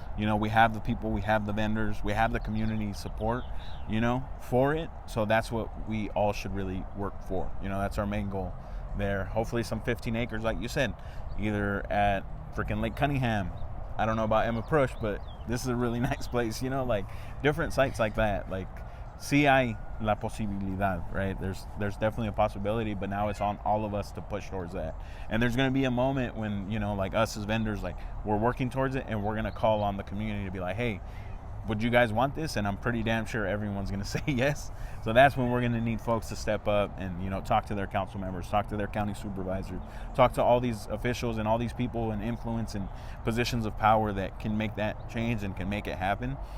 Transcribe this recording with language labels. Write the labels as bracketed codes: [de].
[en] You know, we have the people, we have the vendors, we have the community support, you know, for it. So that's what we all should really work for. You know, that's our main goal there. Hopefully some 15 acres, like you said, either at freaking Lake Cunningham. I don't know about Emma Prush, but this is a really nice place, you know, like different sites like that. [es] Like, sí hay la posibilidad, right? [en] There's definitely a possibility, but now it's on all of us to push towards that. And there's going to be a moment when, you know, like us as vendors, like, we're working towards it, and we're going to call on the community to be like, hey, would you guys want this? And I'm pretty damn sure everyone's going to say yes. So that's when we're going to need folks to step up and, you know, talk to their council members, talk to their county supervisors, talk to all these officials and all these people in influence and positions of power that can make that change and can make it happen.